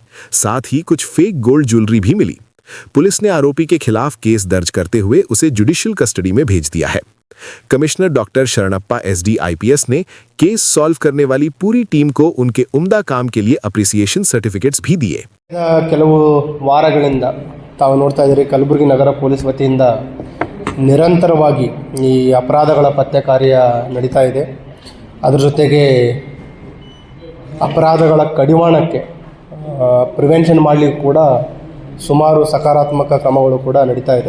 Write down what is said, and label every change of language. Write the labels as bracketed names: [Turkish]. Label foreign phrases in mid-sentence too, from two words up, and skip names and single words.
[Hindi] साथ ही कुछ [English] fake gold jewellery [Hindi] भी मिली। पुलिस ने आरोपी के खिलाफ केस दर्ज करते हुए उसे [English] judicial custody [Hindi] में भेज दिया है। कमिश्नर डॉक्टर शरणप्पा SD IPS ने [English] case solve [Hindi] करने वाली पूरी टीम को उनके उम्दा काम के लिए [English] appreciation certificates [Hindi] भी दिए। [Kannada] ಕೆಲವು ವಾರಗಳಿಂದ ತಾವು ನೋಡ್ತಾ ಇದ್ದೀರಿ, ಕಲಬುರಗಿ ನಗರ ಪೊಲೀಸ್ ವತಿಯಿಂದ ನಿರಂತರವಾಗಿ ಈ ಅಪರಾಧಗಳ ಪತ್ತೆ ಕಾರ್ಯ ನಡೀತಾ ಇದೆ. ಅದರ ಜೊತೆಗೆ ಅಪರಾಧಗಳ ಕಡಿವಾಣಕ್ಕೆ ಪ್ರಿವೆನ್ಷನ್ ಮಾಡಲಿಕ್ಕೆ ಕೂಡ ಸುಮಾರು ಸಕಾರಾತ್ಮಕ ಕ್ರಮಗಳು ಕೂಡ ನಡೀತಾ ಇದೆ.